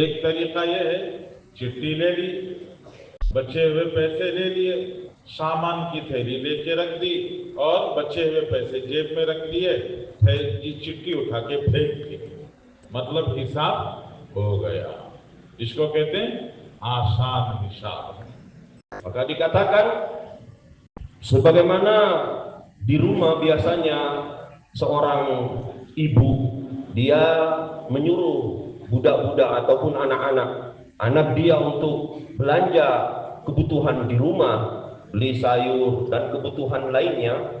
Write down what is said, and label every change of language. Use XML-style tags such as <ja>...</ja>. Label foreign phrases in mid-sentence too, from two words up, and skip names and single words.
<hi>एक तरीका यह है, चिट्ठी ले ली, बचे हुए पैसे ले लिए, सामान की थैली लेके रख दी और बचे हुए पैसे जेब में रख लिए, चिट्ठी उठा के फेंक दी, मतलब हिसाब हो गया। इसको कहते हैं आसान हिसाब।</hi> <ms>Maka dikatakan, sebagaimana di rumah biasanya seorang ibu, dia menyuruh budak-budak ataupun anak dia untuk belanja kebutuhan di rumah, beli sayur dan kebutuhan lainnya.</ms>